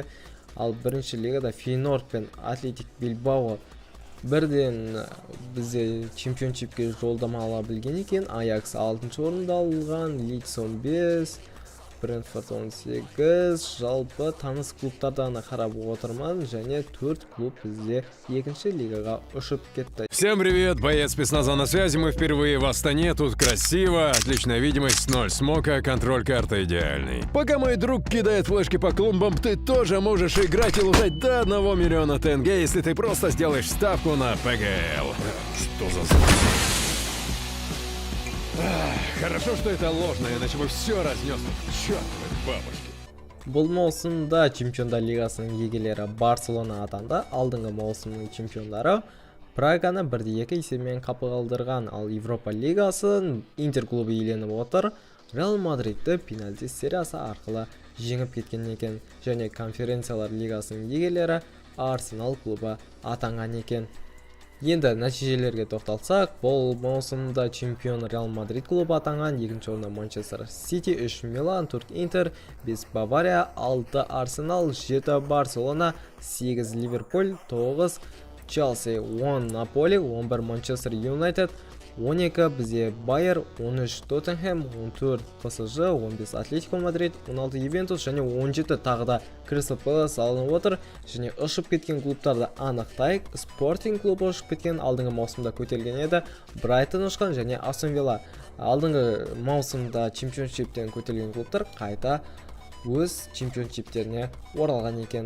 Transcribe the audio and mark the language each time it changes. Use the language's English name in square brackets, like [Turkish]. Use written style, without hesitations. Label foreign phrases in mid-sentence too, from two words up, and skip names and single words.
[Kazakh] Ал бірінші лигада Фейнорд пен Атлетик Бильбао бірден бізде чемпионшипке жолдама ала білген екен. Аякс 6-шы орында алған, Лидс 15, Брентфорд 18, жалпы таныс клубтардан қарап отырман, және 4 клуб бізде екінші лигаға ұшып кетті. [Russian] Всем привет, боец спецназа на связи, мы впервые в Астане, тут красиво, отличная видимость, 0 смока, контроль карты идеальный. Пока мой друг кидает флешки по клумбам, ты тоже можешь играть и лутать до 1 миллиона тенге, если ты просто сделаешь ставку на ПГЛ. Что за звук? Хорошо, что это ложно, иначе бы все разнес. Чёртовы бабушки. [Kazakh] Бұл маусымда Чемпиондар лигасының иегерлері Барселона атанды. Алдыңғы маусымның чемпиондары Праганы 1-2 есебімен қапы қалдырған, ал Европа лигасын Интер клубы иеленіп отыр. Реал Мадридті пенальти сериясы арқылы жеңіп кеткен екен, және конференциялар лигасының иегерлері Арсенал клубы атанған екен. Енді нәтижелерге тоқталсақ, бұл маусымда чемпион Реал Мадрид клубы атанған, екінші орында Манчестер Сити, 3 Милан, 4 Интер, 5 Бавария, 6 Арсенал, 7 Барселона, 8 Ливерпуль, 9 Челси, 10 Наполи, 11 Манчестер Юнайтед, 12 бізде Байер, 13 Тоттенхэм, 14 ПСЖ, 15 Атлетико Мадрид, 16 Ювентус және 17 тағыда Кристал Пэлас алынып отыр. Және ұшып кеткен клубтарды анықтайық. Спортинг клубы ұшып кеткен, алдыңғы маусымда көтерілген еді. Брайтон ұшқан және Астон Вилла алдыңғы маусымда чемпионшиптен көтерілген клубтар қайта өз чемпионшиптеріне оралған екен.